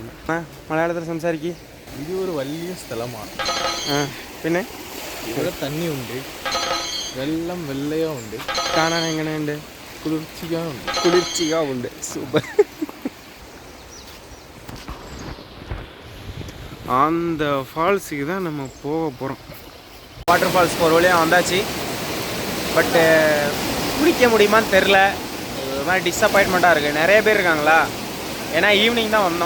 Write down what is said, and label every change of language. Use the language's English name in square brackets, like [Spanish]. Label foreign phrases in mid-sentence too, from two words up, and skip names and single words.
[Malayalam] മലയാളത്തിൽ സംസാരിക്കുക. ഇത് ഒരു വലിയ സ്ഥലമാണ്. പിന്നെ ഇവിടെ തന്നെയുണ്ട്, വെള്ളം വെള്ളയോ ഉണ്ട്. കാണാൻ എങ്ങനെയുണ്ട്? കുളിർച്ചിക ഉണ്ട്. സൂപ്പർ. [Tamil] அந்த ஃபால்ஸுக்கு தான் நம்ம போக போகிறோம். [English] water falls [Tamil] ஒரு வழியாக வந்தாச்சு. பட்டு குளிக்க முடியுமான்னு தெரில. ஒரு மாதிரி டிஸப்பாயின்மெண்ட்டாக இருக்குது. நிறைய பேர் இருக்காங்களா, ஏன்னா ஈவினிங் தான் வந்தோம்.